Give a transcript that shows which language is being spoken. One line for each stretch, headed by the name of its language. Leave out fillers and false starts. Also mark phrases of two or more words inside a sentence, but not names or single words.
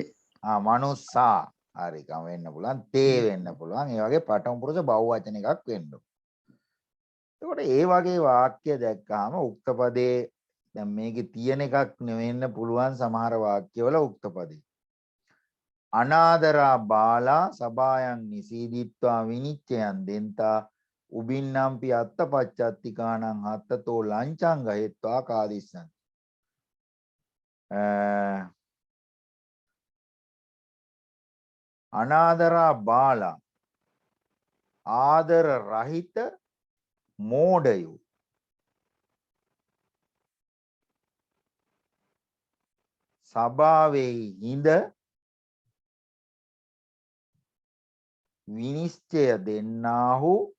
Sinhala: මනුස්සා. හරි කම වෙන්න පුළුවන්. තේ වෙන්න පුළුවන්. ඒ වගේ පඨම පුරුෂ බහුවචන එකක් වෙන්න ඕන. එතකොට ඒ වගේ වාක්‍ය දැක්කාම උක්ත පදේ දැන් මේකේ තියෙන එකක් නෙවෙන්න පුළුවන් සමහර වාක්‍යවල උක්ත පදේ.
Pali: අනාදරා බාලා සබායන් නිසීදිත්වා විනිච්ඡයන් දෙන්තා උබින්නම්පි අත්තපච්චත්තිකානං හත්තතෝ ලංචං ගහෙත්වා කාදිස්සං. අනාදරා බාලා
Sinhala: ආදර රහිත මෝඩයෝ සභාවේ හිඳ විනිශ්චය දෙන්නාහු